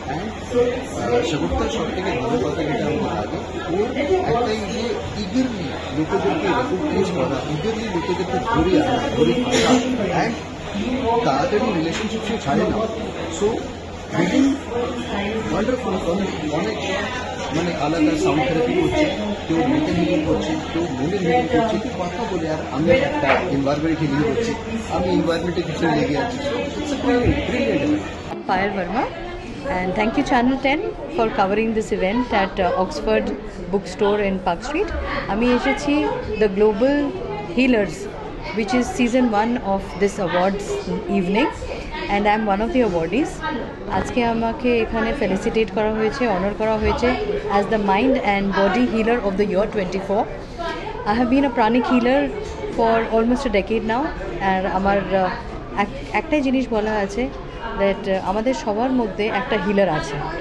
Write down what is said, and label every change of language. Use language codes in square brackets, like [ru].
[bn] And সাগুপ্তার সব থেকে ভালো কথা যেটা আমাদের লাগে, ওর একটাই যে ইগারলি লোকেদেরকে রেকগনাইজ করা, ইগারলি লোকেদেরকে ধরে আসা, অ্যান্ড তাড়াতাড়ি রিলেশনশিপ সে ছাড়ে না। সো হিলিং ওয়ান্ডারফুল, অনেক মানে আলাদা সাউন্ড থেরাপি করছে, কেউ মেন্টাল হিলিং করছে, কেউ মনের হিলিং করছে, কেউ কথা বলে, আর আমি একটা এনভায়রনমেন্ট হিলিং করছি, আমি এনভায়রনমেন্টের পিছনে লেগে আছি। [en] Payal Verma, and thank you Channel 10 for covering this event at Oxford Bookstore in Park Street. [bn] আমি এসেছি [en] the Global Healers, which is season 1 of this awards evening, and I am one of the awardees. আজকে আমাকে এখানে felicitate করা হয়েছে, honour করা হয়েছে as the Mind and Body Healer of the Year 24. I have been a pranic healer for almost a decade now, [bn] আর আমার একটাই জিনিস বলা আছে দ্যাট আমাদের সবার মধ্যে একটা হিলার আছে।